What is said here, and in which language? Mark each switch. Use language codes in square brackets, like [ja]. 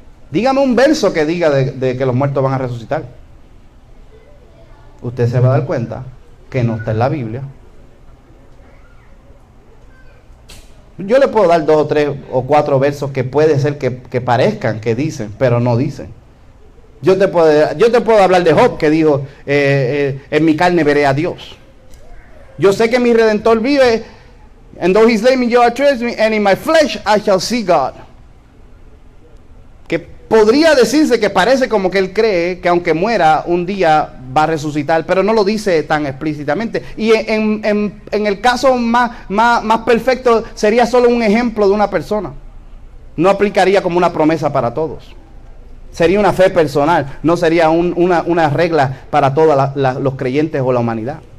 [es] Dígame un verso que diga de que los muertos van a resucitar. Usted se va a dar cuenta que no está en la Biblia. Yo le puedo dar 2 o 3 o 4 versos que puede ser que parezcan que dicen, pero no dicen. Yo te puedo hablar de Job, que dijo, en mi carne veré a Dios. Yo sé que mi Redentor vive, [en] and though he slay me, you treasure me, and in my flesh I shall see God. [es] Que podría decirse que parece como que él cree que aunque muera un día va a resucitar, pero no lo dice tan explícitamente. Y en el caso más perfecto sería solo un ejemplo de una persona. No aplicaría como una promesa para todos. Sería una fe personal, no sería una regla para todos los creyentes o la humanidad.